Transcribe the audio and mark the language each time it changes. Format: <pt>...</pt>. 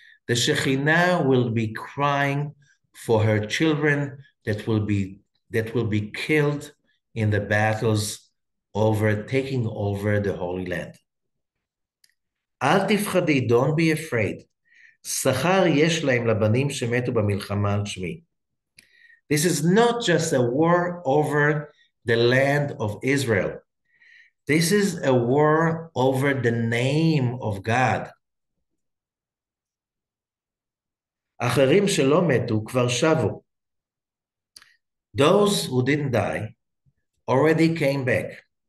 <en>The Shekhinah will be crying for her children that will be killed in the battles taking over the Holy Land.</en> <he>אל תפחדי,</he> <en>don't be afraid.</en> <he>שכר יש להם לבנים שמתו במלחמה על שמי.</he> <en>This is not just a war over the land of Israel. This is a war over the name of God.</en> <he>אחרים שלא מתו כבר שבו.</he> <en>Those who didn't die already came back.</en>